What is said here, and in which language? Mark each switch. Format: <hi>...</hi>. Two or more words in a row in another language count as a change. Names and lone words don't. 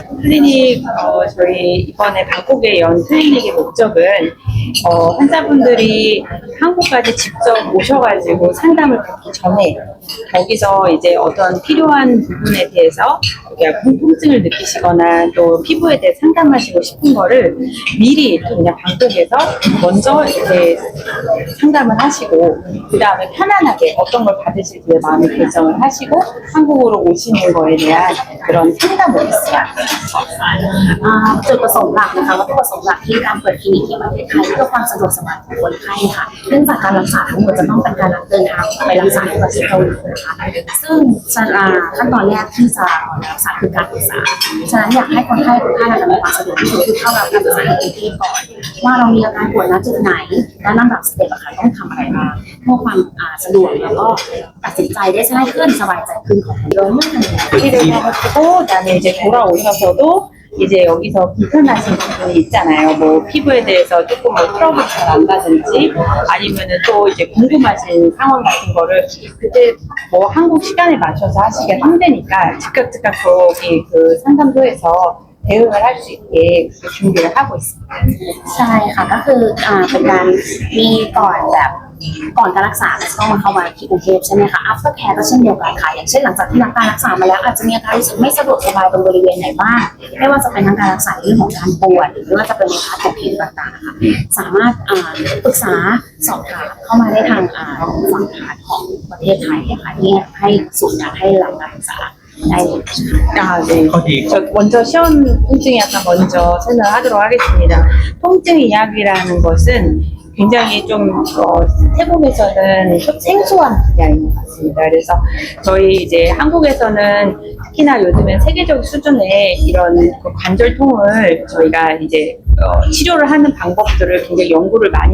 <ko>클리닉 저희 이번에 방콕에 연 클리닉의 목적은 환자분들이 한국까지 직접 오셔가지고 상담을 받기 전에 거기서 이제 어떤 필요한 부분에 대해서 통증을 느끼시거나 또 피부에 대해 상담하시고 싶은 거를 미리 그냥 방콕에서 먼저 이제 상담을 하시고 그 다음에 편안하게 어떤 걸 받으실지 마음의 결정을 하시고 한국으로 오시는 거에 대한 그런 상담을 했어요.</ko> <th>จุดประสงค์หลักนะคะวัตถุประสงค์หลักที่การเปิดคลินิกที่ประเทศไทยเพื่อความสะดวกสบายของคนไข้ค่ะเนื่องจากการรักษาทั้งหมดจะต้องเป็นการเดินทางไปรักษาที่ประเทศเกาหลีนะคะซึ่งขั้นตอนแรกที่จะรักษาคือการปรึกษาฉะนั้นอยากให้คนไข้ทุกท่านมีความสะดวกที่สุดคือเข้ารับการปรึกษาที่กรุงเทพก่อนว่าเรามีอาการปวดณจุดไหนและลำดับสเต็ปต้องทำอะไรบ้างเพื่อความสะดวกแล้วก็ตัดสินใจได้ง่ายขึ้นสบายใจขึ้นของเราเมื่อทำ</th> <ko>일을 해가지고 나는 이제 돌아오셔서도 이제 여기서 불편하신 부분이 있잖아요. 뭐 피부에 대해서 조금 뭐 트러블이 잘 안 가든지 아니면은 또 이제 궁금하신 상황 같은 거를 그때 뭐 한국 시간에 맞춰서 하시기가 힘드니까 즉각 거기 그 상담소에서 대응을 할 수 있게 준비를 하고 있습니다.</ko> <th>ใช่ค่ะก็คือเป็นการมีก่อนแบบก่อนการรักษาต้องมาเข้ามาที่กรุงเทพใช่ไหมคะ</th> <en>after care</en> <th>ก็เช่นเดียวกันค่ะอย่างเช่นหลังจากที่รับการรักษามาแล้วอาจจะมีอาการรู้สึกไม่สะดวกสบายตรงบริเวณไหนบ้างไม่ว่าจะเป็นทั้งการรักษาเรื่องของการปวดหรือว่าจะเป็นในพาร์ทของผิวต่างๆค่ะสามารถปรึกษาสอบถามเข้ามาได้ทางฝั่งพาร์ทของประเทศไทยค่ะที่ให้ศูนย์การให้รับการรักษาได้เลย</th> <ko>네. 저 먼저 시험 통증 약간 먼저 설명하도록 하겠습니다. 통증 이야기라는 것은 굉장히 좀 태국에서는 좀 생소한 분야인 것 같습니다. 그래서 저희 이제 한국에서는 특히나 요즘엔 세계적 수준의 이런 그 관절통을 저희가 이제 치료를 하는 방법들을 굉장히 연구를 많이</ko>